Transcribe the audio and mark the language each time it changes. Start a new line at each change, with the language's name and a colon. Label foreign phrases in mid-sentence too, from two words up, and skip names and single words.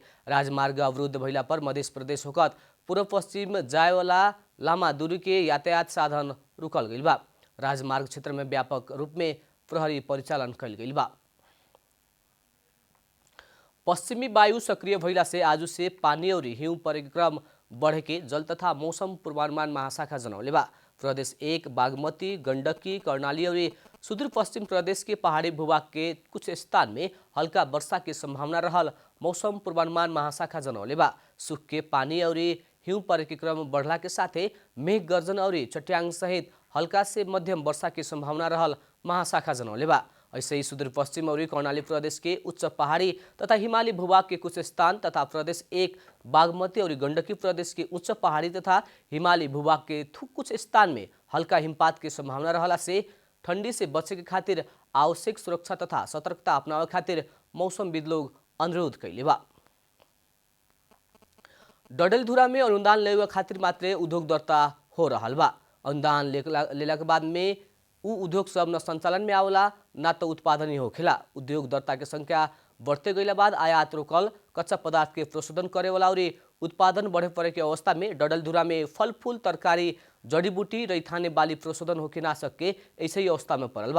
Bhojpuri: राजमार्ग अवरुद्ध भइला पर मध्य प्रदेश होकत पूर्व पश्चिम जाए वाला लामा दूरी के यातायात साधन रुकल गइल बा। राजमार्ग क्षेत्र में व्यापक रूप में प्रहरी परिचालन कैल गइल बा। पश्चिमी वायु सक्रिय भइला से आज से पानी और
Nepali: हिउँ परेको
Bhojpuri: क्रम बढ़े के जल तथा मौसम पूर्वानुमान महाशाखा जनौले बा। प्रदेश 1 बागमती, गंडकी, कर्णाली और सुदूरपश्चिम प्रदेश के पहाड़ी भूभाग के कुछ स्थान में हल्का वर्षा की संभावना रहल मौसम पूर्वानुमान महाशाखा जनौले बा। सुख के पानी और
Nepali: हिउँ परेको
Bhojpuri: क्रम बढ़ला के साथे मेघ गर्जन और चट्याङ सहित हल्का से मध्यम वर्षा की संभावना रहल महाशाखा जनौले बा। ऐसे ही सुदूरपश्चिम और कर्णाली प्रदेश के उच्च पहाड़ी तथा हिमाली भूभाग के कुछ स्थान तथा प्रदेश 1 बागमती और गंडकी प्रदेश के उच्च पहाड़ी तथा हिमाली भूभाग के कुछ स्थान में हल्का हिमपात की संभावना रहला से ठंडी से बचे के खातिर आवश्यक सुरक्षा तथा सतर्कता अपनावे खातिर मौसमविद लोग अनुरोध कैले बा। डडेलधुरा में अनुदान लेवे खातिर मात्रै उद्योग दर्ता हो रहल बा। अनुदान लेला के बाद में उ उद्योग सब न संचालन में आवला न तो उत्पादन ही होखेला। उद्योग दर्ता के संख्या बढ़ते गईला बाद आयात रोकल, कच्चा पदार्थ के प्रशोधन करे वाला और उत्पादन बढ़े पड़े के अवस्था में डडेलधुरा में फल फूल तरकारी जड़ी बूटी रैथाने बाली प्रशोधन होके ना सके ऐसे ही अवस्था में पड़ल बा।